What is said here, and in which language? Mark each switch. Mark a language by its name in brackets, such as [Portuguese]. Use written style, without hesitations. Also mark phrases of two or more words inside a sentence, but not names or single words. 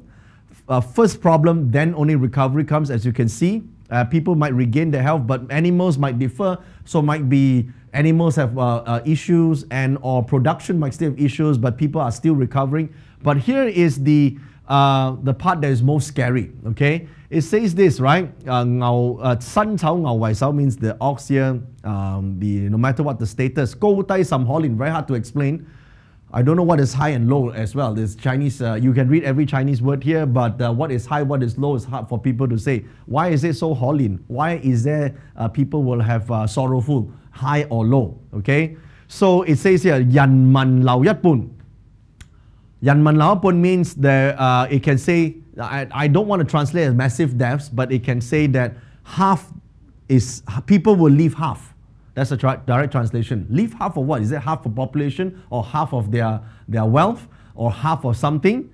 [English] First problem, then only recovery comes, as you can see. People might regain their health, but animals might differ. So might be animals have issues and or production might still have issues, but people are still recovering. But here is the part that is most scary, okay? It says this, right? [Chinese] 新丑牛為首 [English] means the ox here, no matter what the status. [Chinese] 高低甚可憐, [English] very hard to explain. I don't know what is high and low as well. There's Chinese, you can read every Chinese word here, but what is high, what is low is hard for people to say. Why is it so 可憐? Why is there people will have sorrowful, high or low? Okay? So it says here, [Chinese] 人民流一半. 人民流一半 [English] means that it can say, I don't want to translate as massive deaths, but it can say that half is, people will leave half. That's a direct translation. Leave half of what? Is it half of population or half of their wealth or half of something?